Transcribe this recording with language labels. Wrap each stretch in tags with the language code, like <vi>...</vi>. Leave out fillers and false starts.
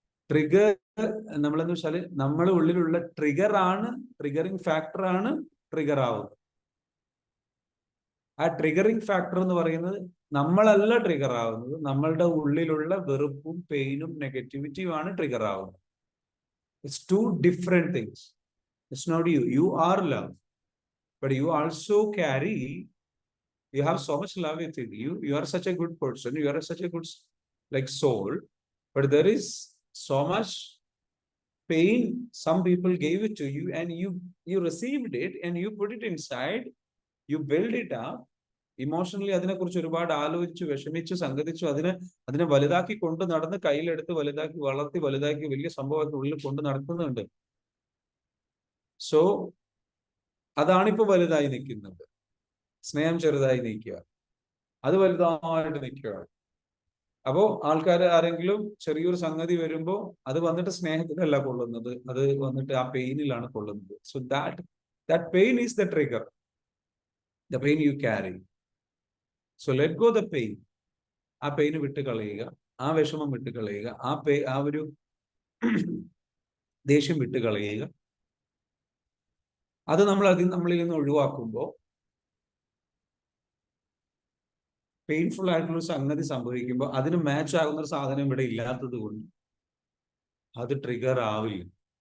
<ml>Trigger നമ്മളെന്ന് വെച്ചാൽ നമ്മുടെ ഉള്ളിലുള്ള ട്രിഗറിങ് ഫാക്ടറാണ് ട്രിഗർ ആവുന്നത്. ആ ട്രിഗറിങ് ഫാക്ടർ എന്ന് പറയുന്നത് നമ്മളല്ല ട്രിഗർ ആവുന്നത്. നമ്മളുടെ ഉള്ളിലുള്ള വെറുപ്പും പെയിനും നെഗറ്റിവിറ്റിയുമാണ് ട്രിഗർ ആവുന്നത്.</ml> <en>It's two different things. It's not you. You are love. But you also you have so much love within you. You are such a good person. You are such a good soul. But there is so much pain. Some people gave it to you and you received it and you put it inside. You build it up.</en> <ml>Emotionally അതിനെക്കുറിച്ച് ഒരുപാട് ആലോചിച്ചു, വിഷമിച്ചു, സംഗതിച്ചു, അതിനെ വലുതാക്കി കൊണ്ട് നടന്ന് കയ്യിലെടുത്ത് വലുതാക്കി വളർത്തി വലുതാക്കി വലിയ സംഭവമൊക്കെ ഉള്ളിൽ കൊണ്ട് നടക്കുന്നുണ്ട്. സോ അതാണിപ്പോ വലുതായി നിൽക്കുന്നത്. സ്നേഹം ചെറുതായി നിൽക്കുക, അത് വലുതായിട്ട് നിൽക്കുകയാണ്. അപ്പോ ആൾക്കാർ ആരെങ്കിലും ചെറിയൊരു സംഗതി വരുമ്പോ അത് വന്നിട്ട് സ്നേഹത്തിലല്ല കൊള്ളുന്നത്, അത് വന്നിട്ട് ആ പെയിനിലാണ് കൊള്ളുന്നത്.</ml> <en>So that pain is the trigger, the pain you carry. So let go the pain.</en> <ml>ആ പെയിന് വിട്ട് കളയുക, ആ വിഷമം വിട്ട് കളയുക, ആ ഒരു ദേഷ്യം വിട്ട് കളയുക. അത് നമ്മളിൽ നിന്ന് ഒഴിവാക്കുമ്പോൾ പെയിൻഫുൾ ആയിട്ടുള്ള സംഗതി സംഭവിക്കുമ്പോൾ അതിന് മാച്ച് ആകുന്ന ഒരു സാധനം ഇവിടെ ഇല്ലാത്തത് കൊണ്ട് അത് ട്രിഗർ ആവില്ല.</ml>